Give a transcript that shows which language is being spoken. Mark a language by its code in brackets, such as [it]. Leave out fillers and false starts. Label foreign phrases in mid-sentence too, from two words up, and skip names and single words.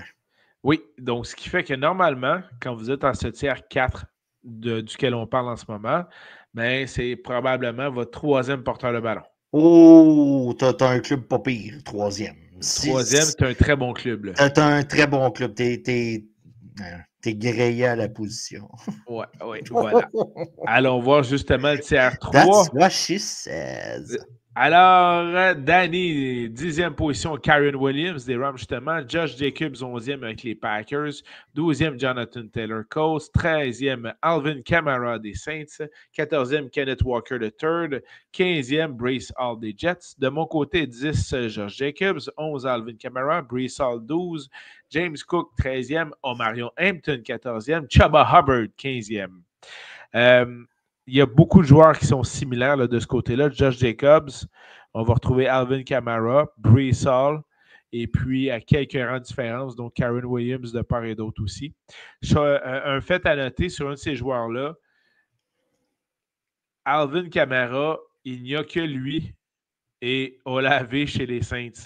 [fr] Oui, donc ce qui fait que normalement, quand vous êtes en ce tiers 4 duquel on parle en ce moment, ben, c'est probablement votre troisième porteur de ballon. Oh, t'as un club pas pire, troisième. Troisième, c'est un très bon club. T'as un très bon club. T'es grillé à la position. Oui, voilà. Allons voir justement le tiers 3. [en] That's what she says. [fr] Alors, Danny, 10e position, Karen Williams des Rams, justement. Josh Jacobs, 11e avec les Packers. 12e, Jonathan Taylor Colts. 13e, Alvin Kamara des Saints. 14e, Kenneth Walker III. 15e, Breece Hall des Jets. De mon côté, 10, Josh Jacobs. 11, Alvin Kamara. Breece Hall, 12. James Cook, 13e. Omarion Hampton, 14e. Chubba Hubbard, 15e. Il y a beaucoup de joueurs qui sont similaires là, de ce côté-là. Josh Jacobs, on va retrouver Alvin Kamara, Breece Hall, et puis à quelques rangs de différence, donc Karen Williams de part et d'autre aussi. Un fait à noter sur un de ces joueurs-là, Alvin Kamara, il n'y a que lui et Olave chez les Saints.